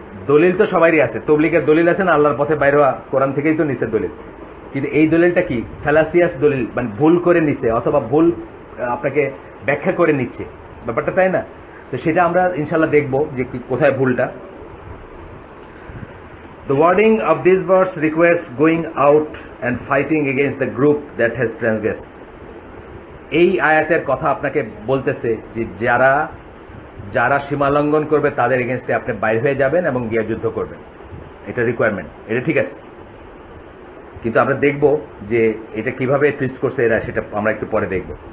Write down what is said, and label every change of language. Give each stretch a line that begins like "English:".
Bangla: দলিল তো সবারই আছে, তবলিগের দলিল আছে না, আল্লাহর পথে বাইরে হওয়া, কোরআন থেকেই তো নিছে দলিল। কিন্তু এই দলিলটা কি ফ্যালাসিয়াস দলিল, মানে ভুল করে নিছে অথবা ভুল আপনাকে ব্যাখ্যা করে নিচ্ছে ব্যাপারটা, তাই না? তো সেটা আমরা ইনশাল্লাহ দেখব যে কোথায় ভুলটা।
English: The wording of this verse requires going out and fighting against the group that has transgressed.
Bangla: এই আয়াতের কথা আপনাকে বলতেছে যে যারা সীমা লঙ্ঘন করবে তাদের এগেনস্টে আপনি বাইরে হয়ে যাবেন এবং গিয়ে যুদ্ধ করবেন, এটা রিকোয়ারমেন্ট, এটা ঠিক আছে। কিন্তু আমরা দেখব যে এটা কিভাবে টুইস্ট করছে এরা, সেটা আমরা একটু পরে দেখব।